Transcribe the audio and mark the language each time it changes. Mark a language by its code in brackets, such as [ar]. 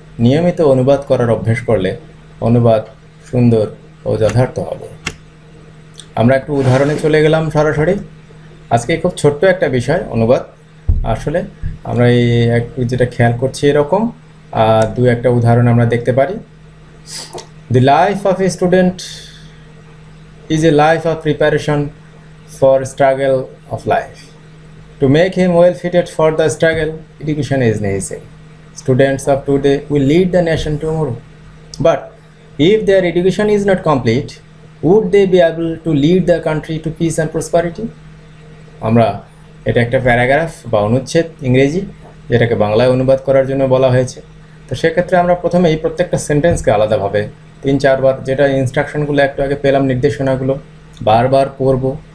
[bn] নিয়মিত অনুবাদ করার অভ্যাস করলে অনুবাদ সুন্দর ও যথার্থ হবে। আমরা একটু উদাহরণে চলে গেলাম সরাসরি। আজকে খুব ছোট্ট একটা বিষয় অনুবাদ। আসলে আমরা যেটা খেয়াল করছি এরকম দু একটা উদাহরণ আমরা দেখতে পারি। [en] The life of a student is a life of preparation for struggle of life. To make him well fitted for the struggle, education is necessary. Students of today will lead the nation tomorrow. But if their education is not complete, would they be able to lead the country to peace and prosperity? [bn] আমরা এটা একটা paragraph বা অনুচ্ছেদ ইংরেজি, যেটাকে বাংলায় অনুবাদ করার জন্য বলা হয়েছে। তো সেক্ষেত্রে আমরা প্রথমে এই প্রত্যেকটা সেন্টেন্সকে আলাদাভাবে 3-4 বার, যেটা ইনস্ট্রাকশনগুলো একটু আগে পেলাম, নির্দেশনাগুলো বারবার পড়ব।